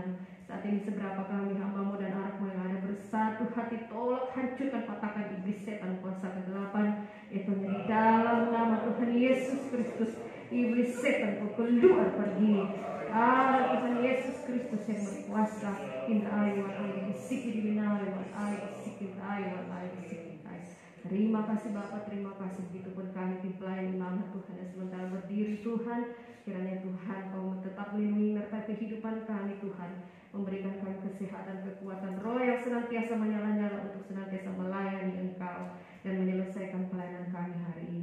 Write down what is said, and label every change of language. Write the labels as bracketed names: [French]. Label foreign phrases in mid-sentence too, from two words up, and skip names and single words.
[Indonesian] Saat ini seberapa kami hamba-Mu dan anak-Mu yang ada bersatu hati, tolak hancurkan patahkan iblis setan kuasa kegelapan, itu di dalam nama Tuhan Yesus Kristus. Iblis setan kau keluar pergi. Allah Tuhan Yesus Kristus yang berkuasa. Inta ayu ayu siki dibinai ayu siki ayu siki. Terima kasih Bapa, terima kasih. Begitupun kami tim pelayan imam Tuhan yang sementara berdiri Tuhan, kiranya Tuhan Kau tetap melindungi menyertai kehidupan kami Tuhan, memberikan kami kesehatan, kekuatan roh yang senantiasa menyala-nyala untuk senantiasa melayani Engkau dan menyelesaikan pelayanan kami hari ini.